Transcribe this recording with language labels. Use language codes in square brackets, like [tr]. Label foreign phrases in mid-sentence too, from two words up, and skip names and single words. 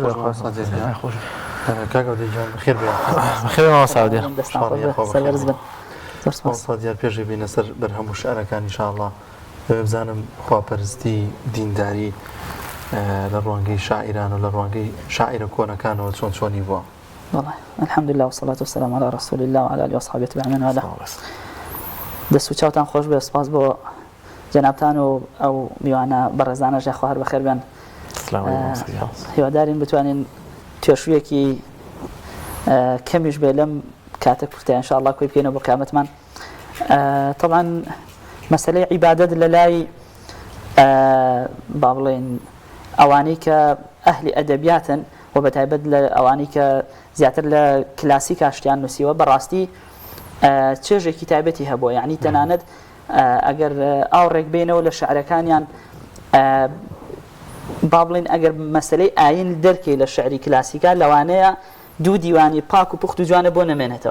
[ckb] دیار پێشی بینە سەر بەرهەموو شعرەکان ئینشاءڵڵا بزانم خواپەرستی دینداری لە ڕوانگەی شاعیران و لە ڕوانگەی شاعیرە کۆنەکانەوە چۆنی بووە [ar] والله الحمد لله والصلاة والسلام على رسول الله وعلى آله وأصحابه أجمعين وعلى [ckb] دەست و چاوتان خۆش بێ سپاس بۆ جەنابتان و ئەو میوانە بەڕێزانە ژێ خواهر بەخێر بێن هیوادارین بتوانین توێشوویەکی کەمیش بێ لەم کاتە کورتە [ar] ان شاء الله [ckb] کۆی بکەینەوە بۆ قیامەتمان. طبعا مەسەلەی عیبادەت لە لای با بڵێن ئەوانەی کە ئەهلی ئەدەبیاتن و بەتایبەت لە ئەوانەی کە زیاتر لە کلاسیک شتیان نووسیوە بەڕاستی چێژێکی تایبەتی هەبووە، یعنی تەنانەت ئەگەر ئاوڕێک بینەوە لە شعرەکانیان با بڵێن ئەگەر مەسەلەی ئاین دەرکەی لە شعری کلاسیکا لەوانەیە دوو دیوانی پاک و پوخت و جوانە بۆ نەمێنێتەوە.